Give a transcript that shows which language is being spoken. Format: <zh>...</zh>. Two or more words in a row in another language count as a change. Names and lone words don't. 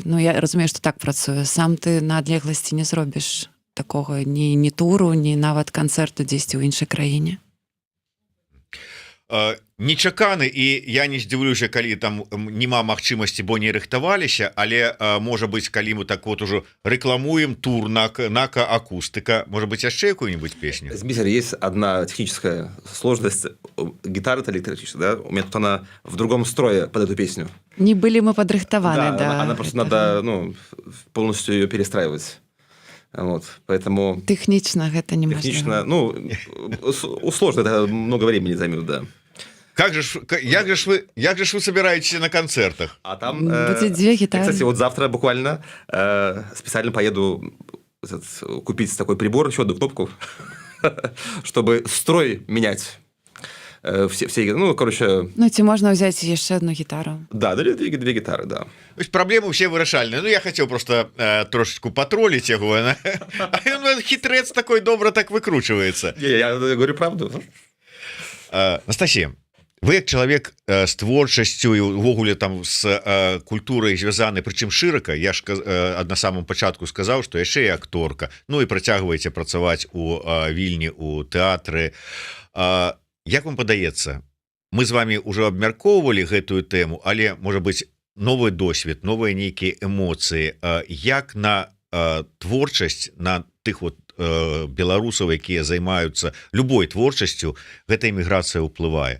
<be>Ну, я разумею, што так працуе. Сам ты на адлегласці не зробіш такога ні туру, ні нават канцэрту дзесьці ў іншай краіне. Нечаканы, і я не здзіўлюся, калі там няма магчымасці, бо не рыхтаваліся, але можа быць, калі мы так вот уже рекламуем тур нака акустыка,</be> <ru>может быть, яшчэ какую-нибудь песню? Дмитрий, есть одна техническая сложность. Гитара-то электрическая, да? У меня тут она в другом строе под эту песню. Не были мы подрыхтованы, да. Она просто надо полностью ее перестраивать. Вот, поэтому... Технично это не можно. Технично, ну, сложно, это много времени займет, да. Как же вы собираетесь на концертах? А там... Будет 2 гитары. Кстати, вот завтра буквально специально поеду купить такой прибор, еще одну кнопку, чтобы строй менять. Все, ну, короче... Ну, ці можна взять еще одну гитару. Да, 2 гитары, да. То есть проблемы все вырашальные. Ну, я хотел просто трошечку потроллить его. Хитрец такой добро так выкручивается. Я говорю правду.</ru> <be>Анастасія, вы як чалавек з творчасцю і увогуле там з культурай звязаны, прычым шырака, я ж на самом пачатку сказаў, што яшчэ і акторка, ну і працягваеце працаваць у Вільні, у тэатры. Як вам падаецца, мы з вами уже абмяркоўвалі гэтую тэму, але, можа быць, новы досвед, новыя нейкія эмоцыі, як на творчасць, на тых вот беларусаў, якія займаюцца любой творчасцю, гэта эміграцыя ўплывае.</be>